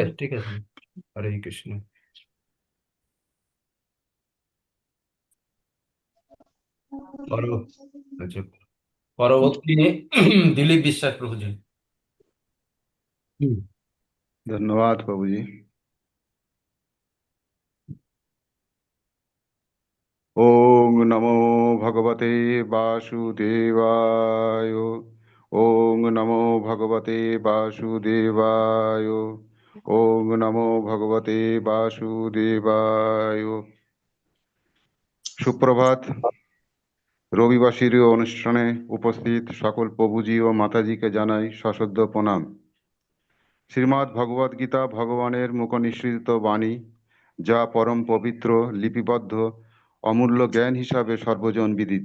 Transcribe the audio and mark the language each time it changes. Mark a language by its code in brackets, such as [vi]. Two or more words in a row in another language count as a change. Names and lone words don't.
[bn] আছে, ঠিক আছে। হরে কৃষ্ণ। পরব আচ্ছা, পরবর্তী দিলীপ বিশ্বাস প্রভুজি। হুম। ধন্যবাদ প্রভুজি। [sa] ओं नमो भगवते वासुदेवाय। ओं नमो भगवते वासुदेवाय। ओं नमो भगवते वासुदेवाय। [bn] সুপ্রভাত। রবিবাসীর অনুষ্ঠানে উপস্থিত সকল প্রভুজি ও মাতাজিকে জানাই সশ্রদ্ধ প্রণাম। শ্রীমদ্ ভগবদ গীতা ভগবানের মুখনিঃসৃত বাণী, যা পরম পবিত্র, লিপিবদ্ধ, অমূল্য জ্ঞান হিসাবে সর্বজন বিদিত।